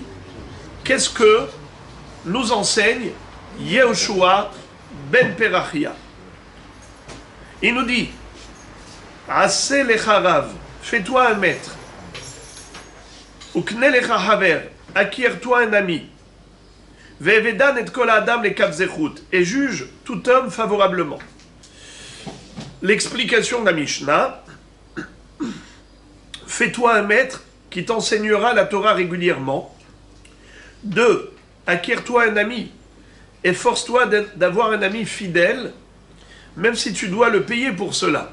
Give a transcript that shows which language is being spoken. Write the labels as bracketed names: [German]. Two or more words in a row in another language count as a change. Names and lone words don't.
[French] Qu'est-ce que nous enseigne Yehoshua ben Perachia? Il nous dit, [Hebrew] עשה לך רב, [French] fais-toi un maître. [Hebrew] וקנה לך חבר, [French] acquiers-toi un ami. [Hebrew] והוי דן את כל האדם לכף זכות, [French] et juge tout homme favorablement. L'explication de la Mishnah, fais-toi un maître qui t'enseignera la Torah régulièrement. 2. Acquiers-toi un ami, et force-toi d'avoir un ami fidèle, même si tu dois le payer pour cela.